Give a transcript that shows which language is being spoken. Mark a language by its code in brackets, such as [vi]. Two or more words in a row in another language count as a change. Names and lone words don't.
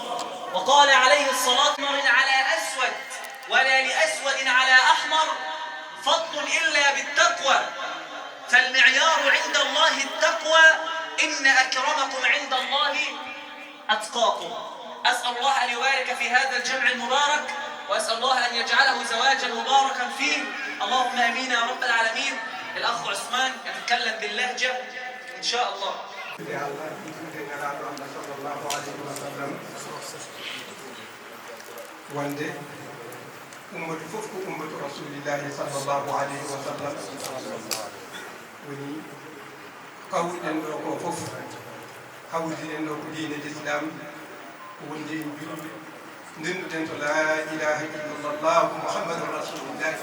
[ar] وقال عليه الصلاة والسلام: على أسود ولا لأسود على أحمر فضل إلا بالتقوى، فالمعيار عند الله التقوى، إن أكرمكم عند الله أتقاكم. أسأل الله أن يبارك في هذا الجمع المبارك، وأسأل الله أن يجعله زواجا مباركا فيه، اللهم آمين يا رب العالمين. الأخ عثمان يتكلم باللهجة إن شاء الله. [ff] wonde ummatu fof ko ummatu [ar] رسول الله صلى الله عليه وسلم [ff] woni kawruɗen ɗo ko fof hawriɗen ɗo ko diine l'islam ko wonde en julɓe ndennuɗen to [ar] لا إله إلا الله محمد رسول الله.